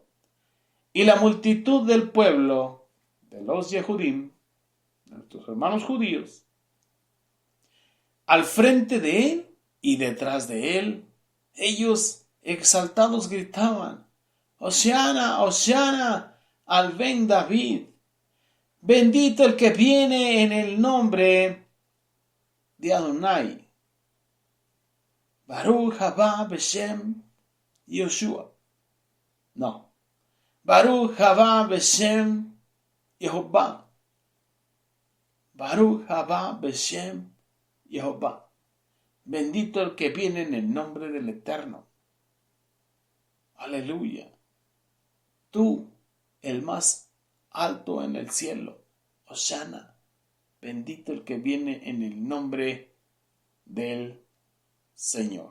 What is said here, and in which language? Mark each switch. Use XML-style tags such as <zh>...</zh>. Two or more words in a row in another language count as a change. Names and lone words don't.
<es>Y la multitud del pueblo, de los Yehudim, nuestros hermanos judíos, al frente de él y detrás de él, ellos exaltados gritaban, Hosana, Hosana, al Ben David, bendito el que viene en el nombre de Adonai.</es> <he>ברוך הבא בשם ישוע.</he> <es>No.</es> <he>ברוך הבא בשם יהוה. ברוך הבא בשם יהוה,</he> <es>bendito el que viene en el nombre del Eterno. Aleluya. Tú, el más alto en el cielo, Hosana, bendito el que viene en el nombre del Señor.</es>